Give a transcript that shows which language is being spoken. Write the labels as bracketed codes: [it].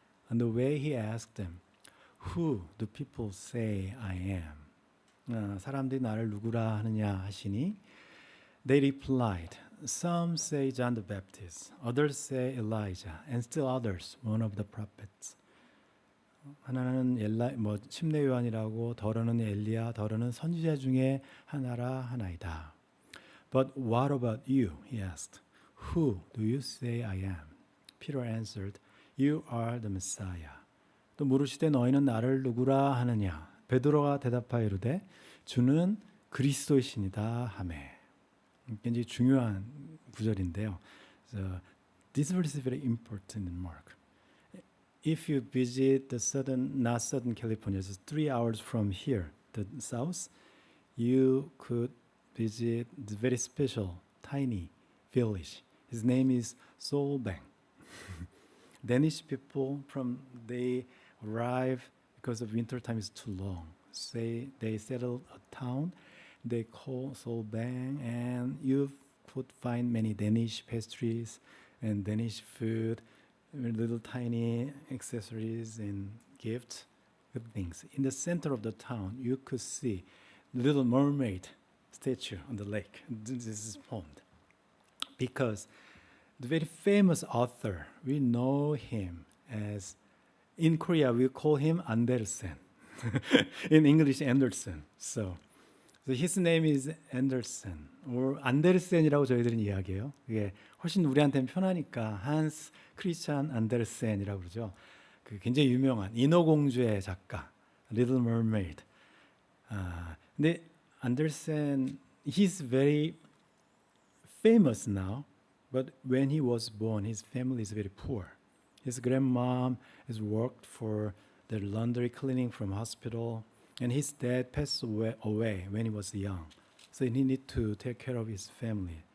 [en] On the way he asked them, Who do people say I am? [ko] 사람들이 나를 누구라 하느냐 하시니 [en] They replied, Some say John the Baptist, others say Elijah, and still others, one of the prophets. [ko] 하나는 침례 요한이라고, 더러는 엘리야, 더러는 선지자 중에 하나라 하나이다. [en] But what about you? He asked. Who do you say I am? Peter answered, You are the Messiah. [ko] 또 물으시되 너희는 나를 누구라 하느냐? 베드로가 대답하여 이르되 주는 그리스도이시니라 하매. 굉장히 중요한 구절인데요. [en] So, this verse is very important in Mark. If you visit the not southern California, it's 3 hours from here, the south, you could visit the very special, tiny village. His name is Solbang. Danish people, they arrive because of winter time is too long. They settle a town. They call Solbang, and you could find many Danish pastries and Danish food, little tiny accessories and gifts, good things. In the center of the town, you could see Little Mermaid statue on the lake. This is formed because the very famous author, we know him as, in Korea we call him Andersen. In English, Andersen. So his name is Andersen, or [ko] 안데르센이라고 저희들은 이야기해요. 이게 훨씬 우리한테는 편하니까 한스 크리스찬 안데르센이라고 그러죠. 그 굉장히 유명한 인어공주의 작가, [en] Little Mermaid. [ko] 근데 [en] 안데르센, he's very famous now, but when he was born, his family is very poor. His grandmom has worked for the laundry cleaning from hospital. And his dad passed away when he was young. So he needed to take care of his family.